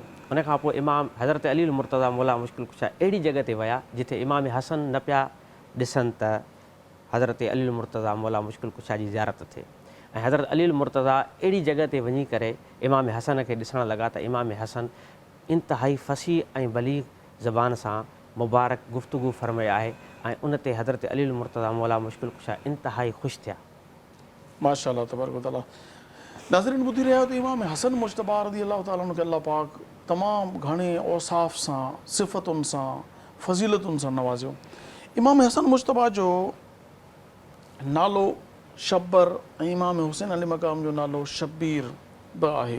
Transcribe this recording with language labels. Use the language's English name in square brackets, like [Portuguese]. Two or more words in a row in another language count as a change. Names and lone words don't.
[Sindhi] उनखां पोइ इमाम हज़रत अली मुर्तज़ा मौला मुश्किल कुशा अहिड़ी जॻह ते विया जिथे इमाम हसन न पिया ॾिसनि त हज़रत अली मुर्तज़ा मौला मुश्किल कुशा जी ज़ियारत थिए ऐं हज़रत अली मुर्तज़ा अहिड़ी जॻह ते वञी करे इमाम हसन खे ॾिसणु लॻा त इमाम हसन इंतिहाई फ़सी ऐं बलीग़ ज़बान सां मुबारक गुफ़्तगू फ़रमाई आहे ऐं उन ते हज़रत अली मुर्तज़ा मौला मुश्किल कुशा इंतिहाई ख़ुशि थिया। [Arabic] ما شاء الله تبارك وتعالى. [Sindhi] नाज़रीन ॿुधी रहिया त इमाम हसन मुजतबा [Arabic] رضي الله تعالى [Sindhi] खे अल्लाह पाक तमामु घणे औसाफ़ सां, सिफ़तुनि सां, फ़ज़ीलतुनि सां नवाज़ियो। इमाम हसन मुजतबा जो नालो शब्बर ऐं इमाम हुसैन अली मक़ाम जो नालो शब्बीर बि आहे।